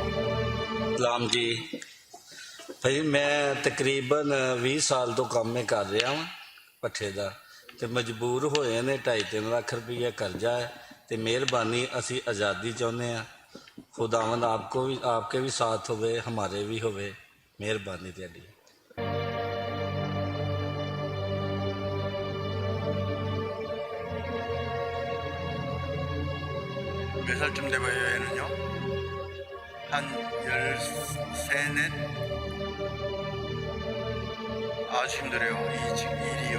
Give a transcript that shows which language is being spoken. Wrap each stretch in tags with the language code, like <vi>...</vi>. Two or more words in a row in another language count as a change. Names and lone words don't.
<pa>ਸਲਾਮ ਜੀ ਭਾਈ ਮੈਂ ਤਕਰੀਬਨ 20 ਸਾਲ ਤੋਂ ਕੰਮ ਮੈਂ ਕਰ ਰਿਹਾ ਹਾਂ ਪੱਠੇ ਦਾ ਤੇ ਮਜਬੂਰ ਹੋਏ ਨੇ 2.5-3 ਲੱਖ ਰੁਪਈਆ ਕਰਜ਼ਾ ਹੈ ਤੇ ਮਿਹਰਬਾਨੀ ਅਸੀਂ ਆਜ਼ਾਦੀ ਚਾਹੁੰਦੇ ਆ ਖੁਦਾਵੰਦ ਆਪਕੇ ਵੀ ਸਾਥ ਹੋਵੇ ਹਮਾਰੇ ਵੀ ਹੋਵੇ ਮਿਹਰਬਾਨੀ ਤੁਹਾਡੀ</pa> <ko>몇 살쯤 돼 보여요, 얘는요? 한 13, 4? 아주 힘들어요, 이 일이요.</ko>